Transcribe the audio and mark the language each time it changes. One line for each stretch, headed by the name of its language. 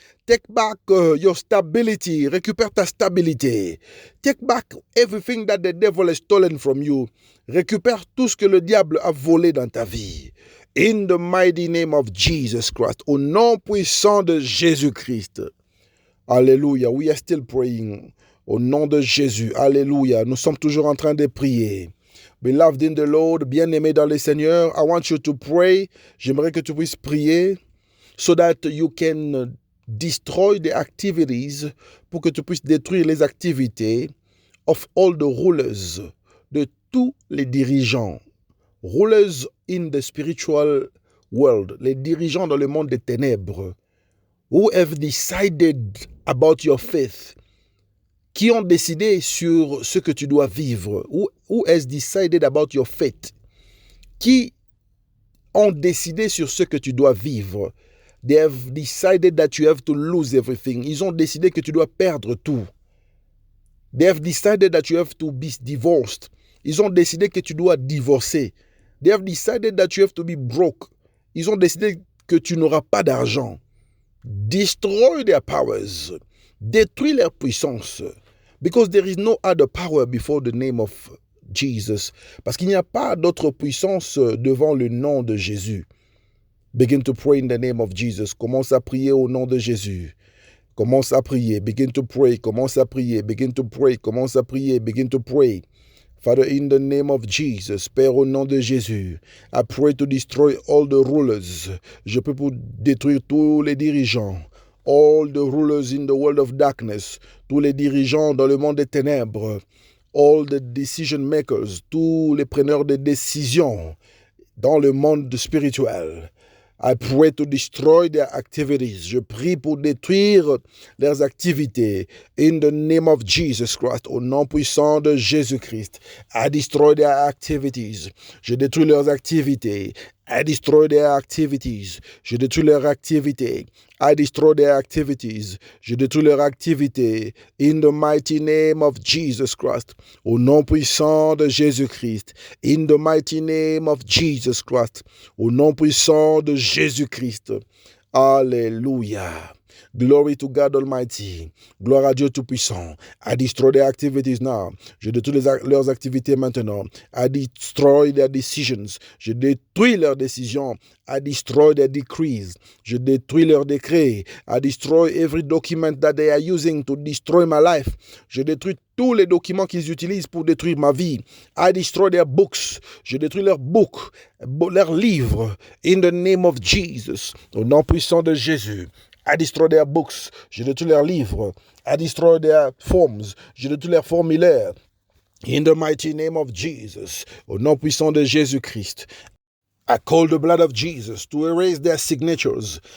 English: Take back your stability.
French: Récupère ta stabilité.
English: Take back everything that the devil has stolen from you.
French: Récupère tout ce que le diable a volé dans ta vie.
English: In the mighty name of Jesus Christ.
French: Au nom puissant de Jésus-Christ.
English: Alléluia. We are still praying.
French: Au nom de Jésus.
English: Alléluia.
French: Nous sommes toujours en train de prier.
English: Beloved in the Lord,
French: bien-aimé dans le Seigneur,
English: I want you to pray.
French: J'aimerais que tu puisses prier
English: so that you can destroy the activities,
French: pour que tu puisses détruire les activités
English: of all the rulers,
French: de tous les dirigeants.
English: Rulers in the spiritual world,
French: les dirigeants dans le monde des ténèbres,
English: who have decided about your faith,
French: qui ont décidé sur ce que tu dois vivre.
English: Who has decided about your fate?
French: Qui ont décidé sur ce que tu dois vivre.
English: They have decided that you have to lose everything.
French: Ils ont décidé que tu dois perdre tout.
English: They have decided that you have to be divorced.
French: Ils ont décidé que tu dois divorcer.
English: They have decided that you have to be broke.
French: Ils ont décidé que tu n'auras pas d'argent.
English: Destroy their powers.
French: Détruis leur puissance.
English: Because there is no other power before the name of Jesus.
French: Parce qu'il n'y a pas d'autre puissance devant le nom de Jésus.
English: Begin to pray in the name of Jesus.
French: Commence à prier au nom de Jésus. Commence à prier.
English: Begin to pray.
French: Commence à prier. Begin to pray. Commence à prier. Begin to pray.
English: Father, in the name of Jesus,
French: Père, au nom de Jésus,
English: I pray to destroy all the rulers.
French: Je prie pour détruire tous les dirigeants.
English: All the rulers in the world of darkness.
French: Tous les dirigeants dans le monde des ténèbres.
English: All the decision makers.
French: Tous les preneurs de décisions dans le monde spirituel.
English: I pray to destroy their activities.
French: Je prie pour détruire leurs activités.
English: In the name of Jesus Christ,
French: au nom puissant de Jésus-Christ,
English: I destroy their activities.
French: Je détruis leurs activités.
English: I destroy their activities.
French: Je détruis leurs activités.
English: I destroy their activities.
French: Je détruis leurs activités.
English: In the mighty name of Jesus Christ.
French: Au nom puissant de Jésus-Christ.
English: In the mighty name of Jesus Christ.
French: Au nom puissant de Jésus-Christ. Alléluia.
English: Glory to God Almighty.
French: Gloire à Dieu Tout-Puissant.
English: I destroy their activities now.
French: Je détruis leurs activités maintenant.
English: I destroy their decisions.
French: Je détruis leurs décisions.
English: I destroy their decrees.
French: Je détruis leurs décrets.
English: I destroy every document that they are using to destroy my life.
French: Je détruis tous les documents qu'ils utilisent pour détruire ma vie.
English: I destroy their books.
French: Je détruis leurs books, leurs livres.
English: In the name of Jesus.
French: Au nom puissant de Jésus.
English: I destroy their books.
French: Je détruis leurs livres.
English: I destroy their forms.
French: Je détruis leurs formulaires.
English: In the mighty name of Jesus.
French: Au nom puissant de Jésus-Christ.
English: I call the blood of Jesus to erase their signatures.